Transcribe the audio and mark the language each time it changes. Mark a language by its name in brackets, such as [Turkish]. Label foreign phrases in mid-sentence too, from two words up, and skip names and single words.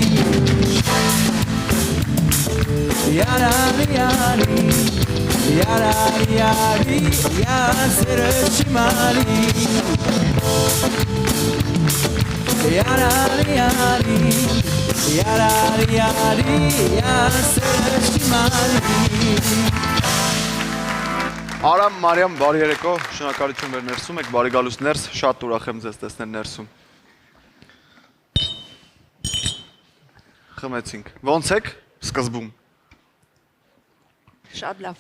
[Armenian] Yarari yari, yarari yari, yar sere shimari. Yarari yari, yarari yari, yar sere shimari. Արամ, Մարիամ, բարի երեկո, շնորհակալություն որ ներսում եք, բարի գալուց ներս, շատ ուրախ եմ ձեզ տեսնել ներսում։ Խմեցինք։ Ոնց եք սկզբում։ Շատ լավ։